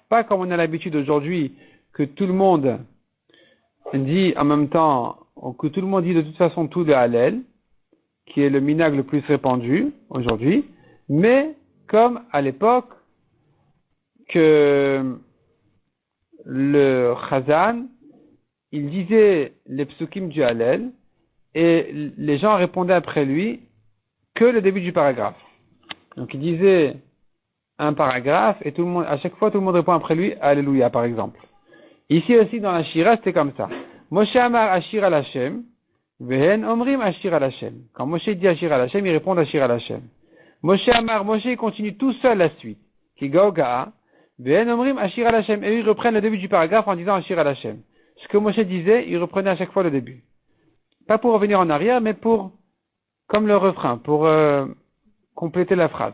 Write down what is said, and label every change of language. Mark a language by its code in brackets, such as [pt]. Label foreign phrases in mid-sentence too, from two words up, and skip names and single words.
[fr] Pas comme on a l'habitude aujourd'hui, que tout le monde dit en même temps, que tout le monde dit de toute façon tout le Hallel, qui est le minag le plus répandu aujourd'hui, mais comme à l'époque que le Chazan, il disait les psukim du Hallel, et les gens répondaient après lui que le début du paragraphe. Donc il disait un paragraphe, et tout le monde, à chaque fois tout le monde répond après lui, Alléluia par exemple. Ici aussi dans la Shira, c'était comme ça. [he] Moshe Amar Ashir al Hashem, Vehen Omrim Ashir al Hashem. [fr] Quand Moshe dit [he] Ashir al Hashem, [fr] il répond [he] Ashir al Hashem. [fr] Moshe Amar, Moshe il continue tout seul la suite. [he] Ki Gaogaa, Vehen Omrim Ashir al Hashem. [fr] Et eux, ils reprennent le début du paragraphe en disant [he] Ashir al Hashem. [fr] Ce que Moshe disait, il reprenait à chaque fois le début. Pas pour revenir en arrière, mais comme le refrain, pour compléter la phrase.